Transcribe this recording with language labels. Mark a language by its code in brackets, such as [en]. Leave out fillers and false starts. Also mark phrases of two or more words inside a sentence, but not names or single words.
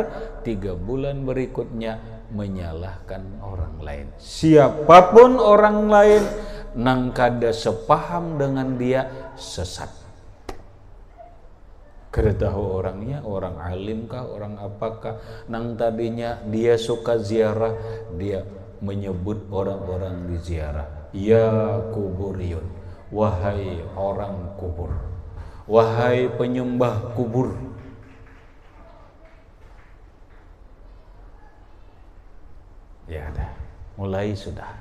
[bjn] 3 bulan berikutnya menyalahkan orang lain, siapapun orang lain nang kada sepaham dengan dia, sesat. Kada tahu orangnya, orang alim kah, orang apakah. Nang tadinya dia suka ziarah, dia menyebut orang-orang di ziarah, ya kuburiyun, wahai orang kubur, wahai penyembah kubur. Ya dah, mulai sudah.